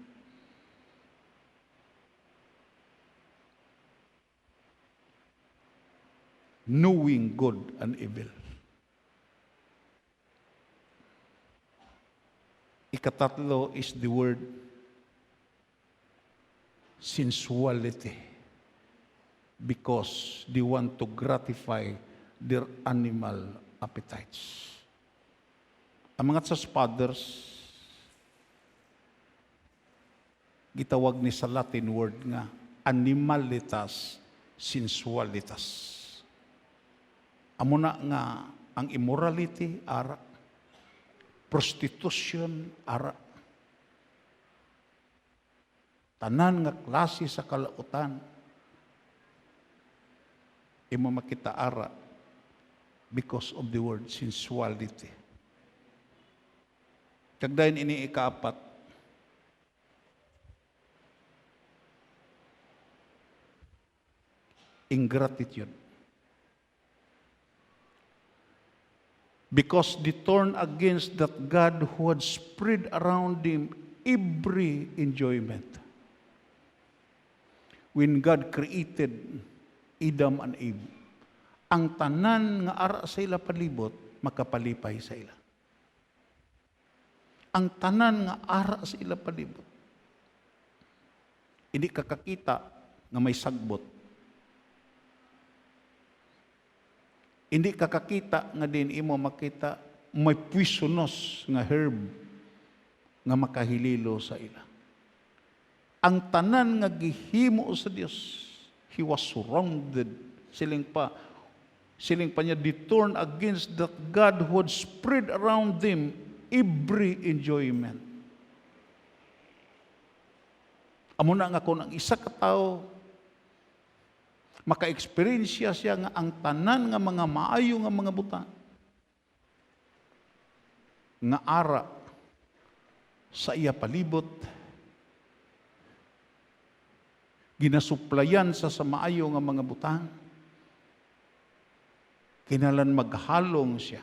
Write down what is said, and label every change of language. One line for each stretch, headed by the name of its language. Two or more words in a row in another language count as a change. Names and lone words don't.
English: Knowing good and evil. Ikatatlo is the word sensuality, because they want to gratify their animal appetites.
Hiligaynon: Ang mga fathers, gitawag ni sa
English: Latin word
Hiligaynon: nga
Latin: animalitas sensualitas.
Hiligaynon: Amo na nga ang immorality ara, prostitution ara, tanan nga klase sa kalautan, imo makita ara
English: because of the word sensuality.
Hiligaynon: Kagdayon ini ikaapat,
English: ingratitude. Because they turned against that God who had spread around them every enjoyment. When God created Adam and Eve,
Hiligaynon: ang tanan nga ara sa ila palibot, makapalipay sa ila. Ang tanan nga ara sa ila palibot, hindi kakakita nga may sagbot. Hindi kakakita nga din imo makita may poisonous nga herb nga makahililo sa ila. Ang tanan nga gihimo sa Dios,
English: He was surrounded,
Hiligaynon: siling pa, Siling pa niya,
English: they turn against that God who had spread around them every enjoyment.
Hiligaynon: Amo na nga kung ang isa ka tao, maka-experience siya nga ang tanan nga mga maayo nga mga butang, nga ara sa iya palibot, ginasuplayan sa maayo nga mga butang, kinalan maghalong siya.